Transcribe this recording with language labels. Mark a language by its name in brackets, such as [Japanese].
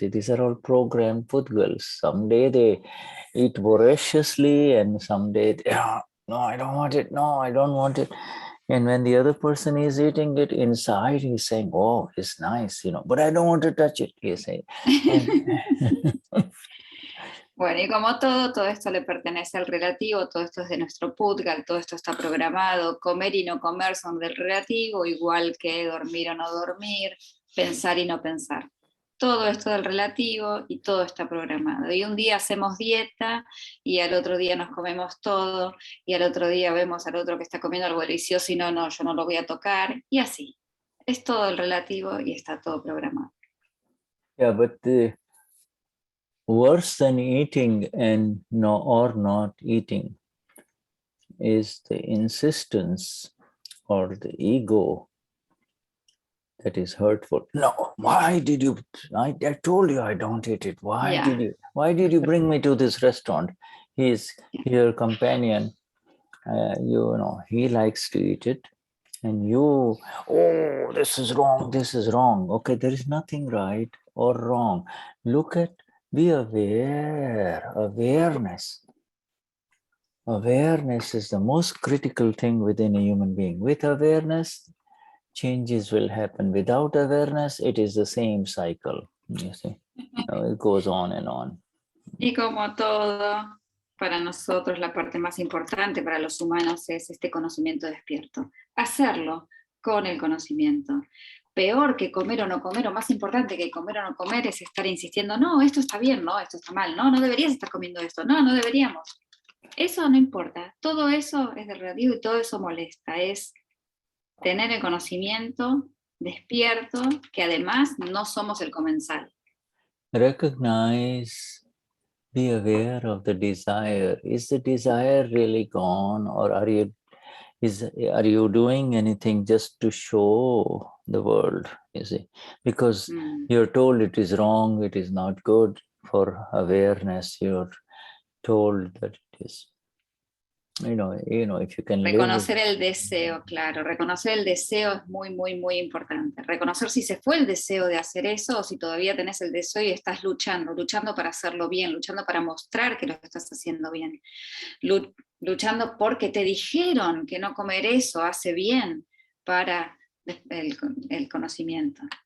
[English] These are all programmed pudgals. Someday they eat voraciously, and someday they, no, I don't want it. No, I don't want it. And when the other person is eating it, inside he's saying, oh, it's nice, you know, but I don't want to touch it, you say. [Spanish] Bueno, y como todo esto le pertenece al relativo, todo esto es de nuestro pudgal, todo esto está programado, comer y no comer son del relativo, igual que dormir o no dormir, pensar y no pensar. Todo esto del relativo y todo está programado. Y un día hacemos dieta y al otro día nos comemos todo y al otro día vemos al otro que está comiendo algo delicioso y no, yo no lo voy a tocar. Y así. Es todo el relativo y está todo programado. [English] Yeah, but worse than eating and not eating is the insistence or the ego that is hurtful. No, why did you? I told you I don't eat it. Why did you bring me to this restaurant? He's your companion. You know, he likes to eat it, and you, oh, this is wrong. This is wrong. Okay, there is nothing right or wrong. Look at, be aware, awareness. awareness is the most critical thing within a human being. With awareness, changes will happen. Without awareness, it is the same cycle. You see, it goes on and on. [Spanish] Y como todo, para nosotros la parte más importante para los humanos es este conocimiento despierto. Hacerlo con el conocimiento. Peor que comer o no comer, o más importante que comer o no comer, es estar insistiendo, no, esto está bien, no, esto está mal, no, no deberías estar comiendo esto, no, no deberíamos. Eso no importa, todo eso es de relativo y todo eso molesta, es tener el conocimiento despierto, que además no somos el comensal. [English] Recognize, be aware of the desire. Is the desire really gone, or are you doing anything just to show the world? You see, because you're told it is wrong, it is not good. For awareness, you're told that it is. You know, if you can [Spanish] reconocer el deseo, claro, reconocer el deseo es muy, muy, muy importante. Reconocer si se fue el deseo de hacer eso o si todavía tenés el deseo y estás luchando para hacerlo bien, luchando para mostrar que lo estás haciendo bien, luchando porque te dijeron que no comer eso hace bien para el conocimiento.